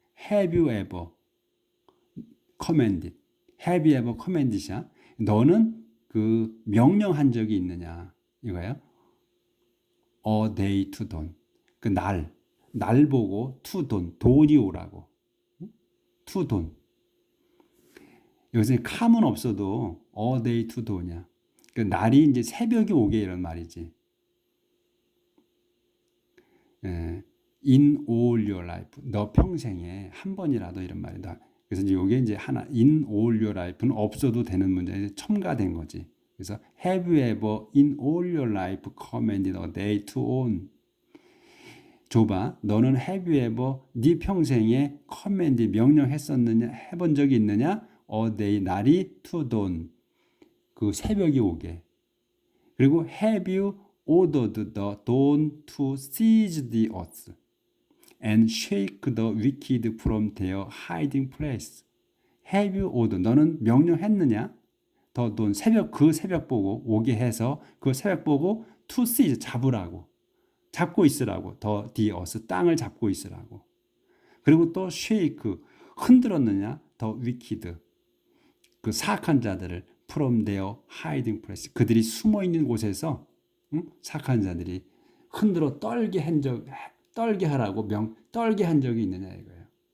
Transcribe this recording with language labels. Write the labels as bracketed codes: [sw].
[en] Have you ever commanded? Have you ever commanded이야? [ko] 너는 그 명령한 적이 있느냐? 이거예요. [en] A day to dawn. [ko] 그 날 보고 [en] to dawn, [ko] 돈이 오라고. [en] to dawn. [ko] 여기서 [en] come은 [ko] 없어도 [en] a day to dawn이야. [ko] 그 날이 이제 새벽이 오게 이런 말이지. [en] In all your life, [ko] 너 평생에 한 번이라도 이런 말이다. 그래서 이제 이게 이제 하나, [en] in all your life [ko] 는 없어도 되는 문제에 첨가된 거지. [en] 그래서 have you ever in all your life commanded a day to dawn? [ko] 줘봐. 너는 [en] have you ever [ko] 네 평생에 [en] command [ko] 명령했었느냐 해본 적이 있느냐? [en] a day [ko] 날이 [en] to dawn [ko] 그 새벽이 오게. [en] 그리고 have you ordered the dawn to seize the earth and shake the wicked from their hiding place. Have you ordered [ko] 너는 명령했느냐? [en] the dawn [ko] 새벽 그 새벽 보고 오게 해서 그 새벽 보고 [en] to seize [ko] 잡으라고. 잡고 있으라고. [en] the earth [ko] 땅을 잡고 있으라고. 그리고 또 [en] shake [ko] 흔들었느냐? [en] the wicked [ko] 그 사악한 자들을 [en] from their hiding place [ko] 그들이 숨어 있는 곳에서 사악한 자들이 흔들어 떨게 하라고 떨게 한 적이 있느냐 이거예요.